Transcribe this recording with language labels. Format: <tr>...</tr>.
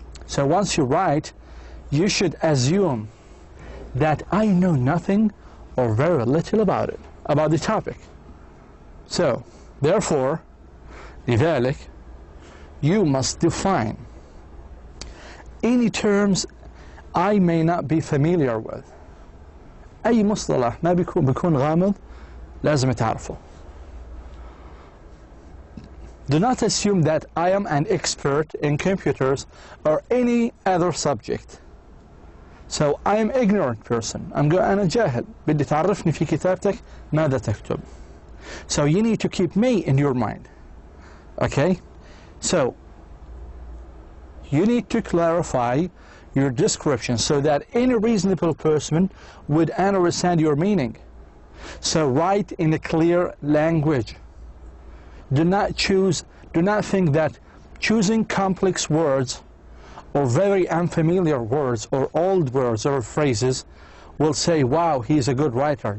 <en>So once you write, you should assume that I know nothing or very little about it. about the topic. So, therefore,</en> <ar>لذلك,</ar> <en>you must define any terms I may not be familiar with.</en> <ar>أي مصطلح ما بيكون غامض لازم تعرفه.</ar> <en>Do not assume that I am an expert in computers or any other subject. So I am ignorant person.</en> <ar>أنا جاهل. بدي تعرفني في كتابتك ماذا تكتب.</ar> <en>So you need to keep me in your mind. Okay? So you need to clarify your description so that any reasonable person would understand your meaning. So write in a clear language. Do not think that choosing complex words or very unfamiliar words or old words or phrases will say, wow, he's a good writer.</en>